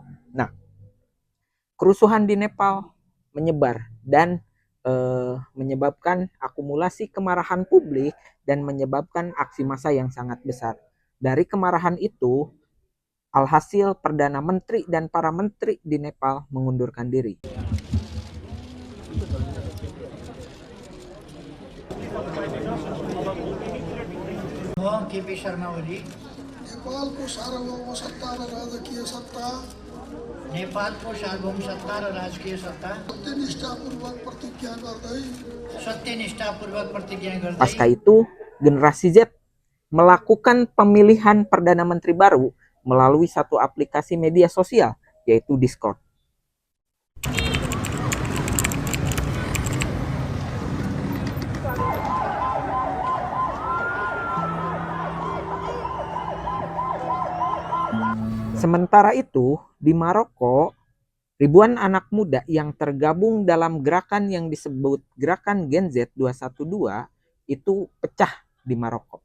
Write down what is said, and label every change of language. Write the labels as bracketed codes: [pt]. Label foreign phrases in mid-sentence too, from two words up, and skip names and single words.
[id] Nah, kerusuhan di Nepal menyebar dan menyebabkan akumulasi kemarahan publik dan menyebabkan aksi massa yang sangat besar. Dari kemarahan itu, alhasil Perdana Menteri dan para menteri di Nepal mengundurkan diri. [ne] केपी शर्मा ओली नेपालको सार्वभौम सत्ता र राजकीय सत्ता नेपालको सार्वभौम सत्ता र राजकीय सत्ता सत्यनिष्ठापूर्वक प्रतिज्ञा गर्दै सत्यनिष्ठापूर्वक प्रतिज्ञा गर्दै [id] Pasca itu, generasi Z melakukan pemilihan Perdana Menteri baru melalui satu aplikasi media sosial, yaitu Discord. Sementara itu, di Maroko, ribuan anak muda yang tergabung dalam gerakan yang disebut Gerakan Gen Z 212 itu pecah di Maroko.